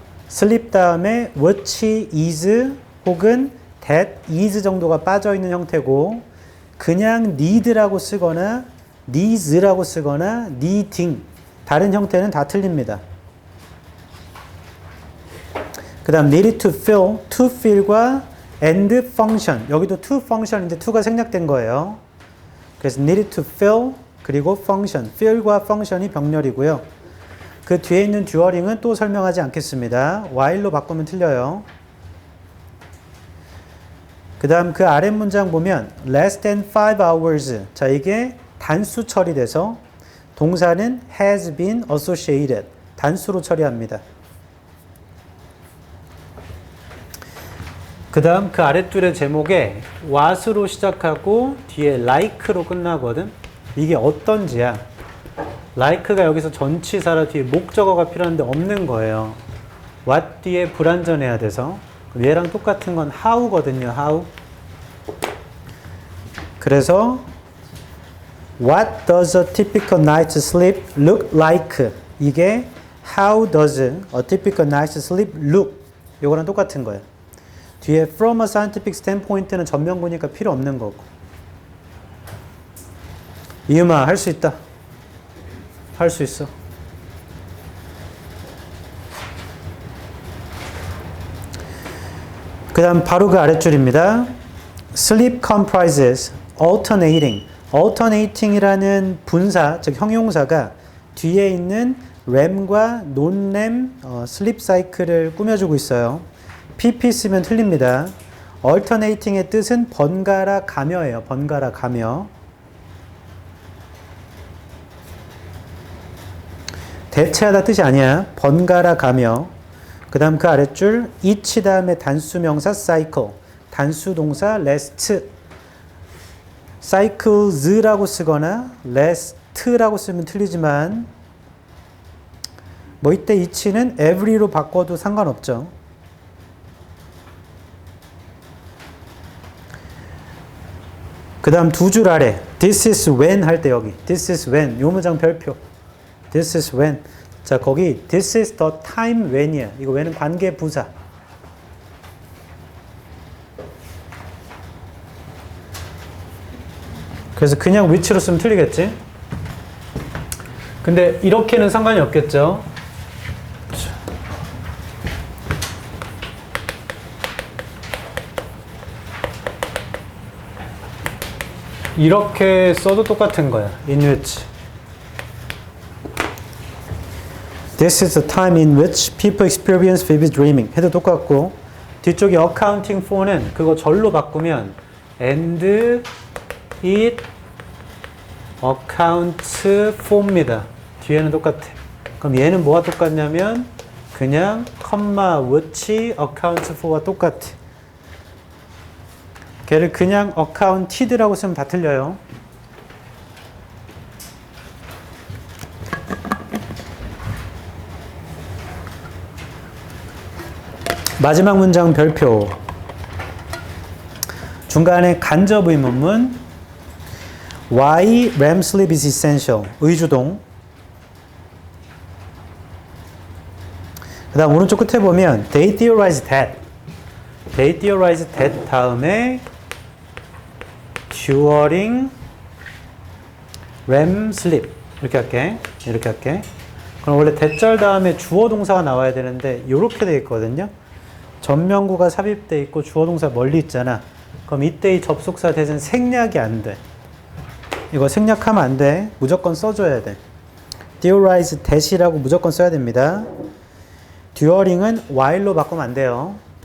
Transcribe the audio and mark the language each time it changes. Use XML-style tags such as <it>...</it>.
<ko>sleep 다음에 which is 혹은 that is 정도가 빠져 있는 형태고 그냥 need라고 쓰거나 needs라고 쓰거나 needing 다른 형태는 다 틀립니다. 그 다음</ko> <en>needed to fill</en> <ko>과</ko> <en>and function</en> <ko>여기도 to function인데 to가 생략된 거예요. 그래서</ko> <en>needed to fill</en> <ko>그리고 function fill과 function이 병렬이고요. 그 뒤에 있는 during은 또 설명하지 않겠습니다. while로 바꾸면 틀려요. 그 다음 그 아랫 문장 보면</ko> <en>less than 5 hours.</en> <ko>자, 이게 단수 처리돼서 동사는</ko> <en>has been associated.</en> <ko>단수로 처리합니다. 그 다음 그 아랫줄의 제목에 what으로 시작하고 뒤에 like로 끝나거든. 이게 어떤지야. like가 여기서 전치사라 뒤에 목적어가 필요한데 없는 거예요. what 뒤에 불완전해야 돼서. 얘랑 똑같은 건 how거든요.</ko> <en>how.</en> <ko>그래서</ko> <en>What does a typical night's sleep look like?</en> <ko>이게</ko> <en>How does a typical night's sleep look?</en> <ko>요거랑 똑같은 거예요. 뒤에</ko> <en>from a scientific standpoint</en> <ko>는 전명구니까 필요 없는 거고. 이음아, 할 수 있다. 할 수 있어. 그 다음 바로 그 아랫줄입니다.</ko> <en>Sleep comprises alternating.</en> <ko>alternating이라는 분사, 즉 형용사가 뒤에 있는 REM과 non-REM sleep cycle을 꾸며주고 있어요. PP 쓰면 틀립니다. alternating의 뜻은 번갈아 가며예요. 번갈아 가며. 대체하다 뜻이 아니야. 번갈아 가며. 그 다음 그 아랫줄 each 다음에 단수명사 cycle. 단수 동사 last. cycles라고 쓰거나 last라고 쓰면 틀리지만 뭐 이때 each는 every로 바꿔도 상관없죠. 그 다음 두 줄 아래</ko> <en>this is when</en> <ko>할 때 여기 this is when 요 문장 별표 this is when. 자, 거기</ko> <en>this is the time when이야.</en> <ko>이거 when은 관계 부사. 그래서 그냥 which로 쓰면 틀리겠지? 근데 이렇게는 상관이 없겠죠? 이렇게 써도 똑같은 거야.</ko> <en>in which. This is the time in which people experience vivid dreaming.</en> <ko>해도 똑같고 뒤쪽에</ko> <en>accounting for</en> <ko>는 그거 절로 바꾸면</ko> <en>and it accounts for</en> <ko>입니다. 뒤에는 똑같아. 그럼 얘는 뭐가 똑같냐면 그냥</ko> <en>comma which accounts for</en> <ko>와 똑같아. 걔를 그냥 accounted라고 쓰면 다 틀려요. 마지막 문장 별표. 중간에 간접 의문문.</ko> <en>Why REM sleep is essential.</en> <ko>의주동. 그 다음 오른쪽 끝에 보면</ko> <en>They theorize that. They theorize that</en> <ko>다음에</ko> <en>during REM sleep.</en> <ko>이렇게 할게. 이렇게 할게. 그럼 원래 대절 다음에 주어 동사가 나와야 되는데 이렇게 돼 있거든요. 전명구가 삽입돼 있고 주어 동사 멀리 있잖아. 그럼 이때 이 접속사 대신 생략이 안 돼. 이거 생략하면 안 돼. 무조건 써줘야 돼.</ko> <en>theorize that</en> <ko>이라고 무조건 써야 됩니다. during은 while로 바꾸면 안 돼요.</ko>